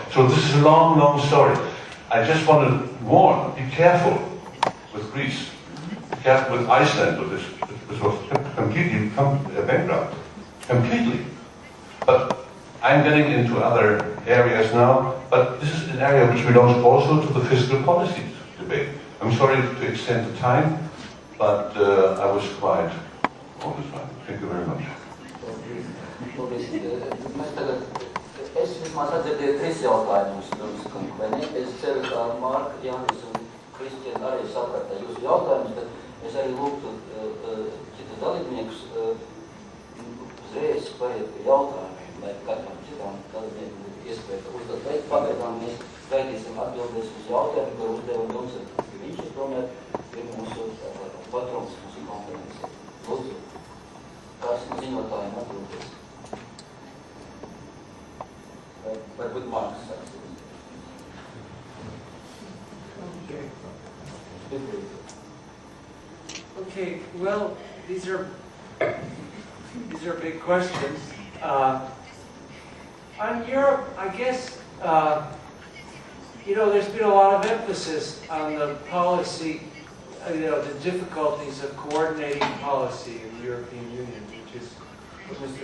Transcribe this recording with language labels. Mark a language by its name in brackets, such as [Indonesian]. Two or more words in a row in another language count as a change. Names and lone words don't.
[English] So this is a long, long story. I just want to warn, be careful with Greece, be careful with Iceland, with this was completely bankrupt, completely. But I'm getting into other areas now, but this is an area which belongs also to the fiscal policy debate. I'm sorry to extend the time, but I was quiet all this time. Thank you very much. [Latvian] Es vismaz atdzirdēju 3 jautājumus, vai ne? Es ceru, ka Marka, Jānis un Kristiāna arī saprata jūsu jautājumus, bet es arī lūgtu citus dalībniekus uzreiz paiet pie jautājumiem, lai katram citam dalībniekam būtu iespēja uzdot. Bet pagaidām mēs gaidīsim atbildēs uz jautājumu, ko uzdevam jums, ka viņš tomēr ir mūsu patrons, mūsu konference. Lūdzu, kāds no ziņotājiem atbildēs? Varbūt Marks sāks. [English] Okay, well, these are big questions. On Europe, I guess, there's been a lot of emphasis on the policy, the difficulties of coordinating policy in the European Union, which is what Mr.